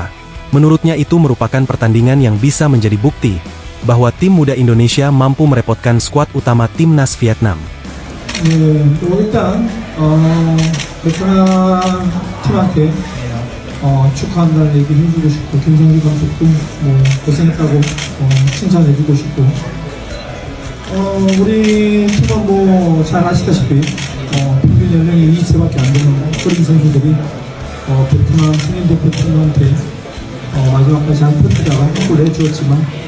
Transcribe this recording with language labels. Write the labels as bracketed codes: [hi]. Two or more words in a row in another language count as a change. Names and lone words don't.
[id] Menurutnya itu merupakan pertandingan yang bisa menjadi bukti bahwa tim muda Indonesia mampu merepotkan skuad utama timnas Vietnam. [ko] 일단 베트남 팀한테 축하한다는 얘기 해주고 싶고 김성기 감독도 고생했다고 칭찬해주고 싶고 우리 팀은 잘 아시다시피 평균 연령이 20세밖에 안 되는 어린 선수들이 베트남 성인 대표팀한테 마지막까지 안 버티다가 골을 해주었지만